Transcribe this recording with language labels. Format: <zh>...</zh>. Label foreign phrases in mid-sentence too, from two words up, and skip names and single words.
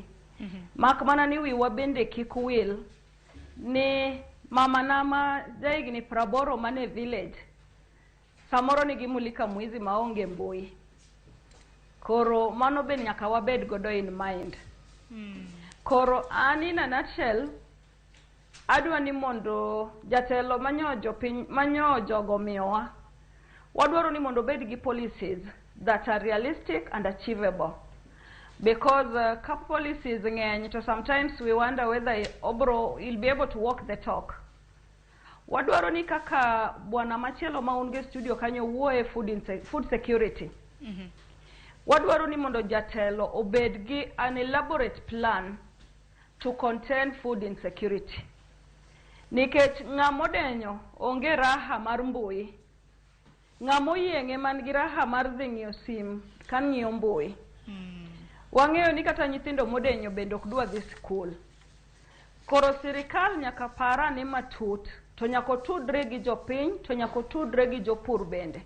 <luo>Mak mana ni wiwa bende kik wil ni mama nama jaigni 80 mane village samoro ni gimulika mwizi maonge mbui. Koro mano ben nyaka wabed godo</luo> <en>in mind.</en> <luo>Koro ani</luo> <en>in a nutshell</en> <luo>adwa ni mondo jatelo manyo jogo miyowa wadwaro ni mondo bed gi</luo> <en>policies that are realistic and achievable. Because policies ngeny, so sometimes we wonder whether he'll be able to walk the talk.</en> <luo>Wadwaro ni kaka bwana machielo maunge studio kanyo wuoye</luo> <en>food security.</en> <luo>Wadwaro ni mondo jatelo obed gi</luo> <en>an elaborate plan to contain food insecurity.</en> <luo>Nikech modenyo onge raha mar mbui. Moyienge man gi raha mar dhi ng'iyo sim kan ng'iyo mbui. Wang'eyo ni kata nyithindo modenyo bende ok dwa dhi sikul. Koro sirikal nyaka para ni matut, to nyaka tudre gi jopiny, to nyaka tudre gi jopur bende.</luo>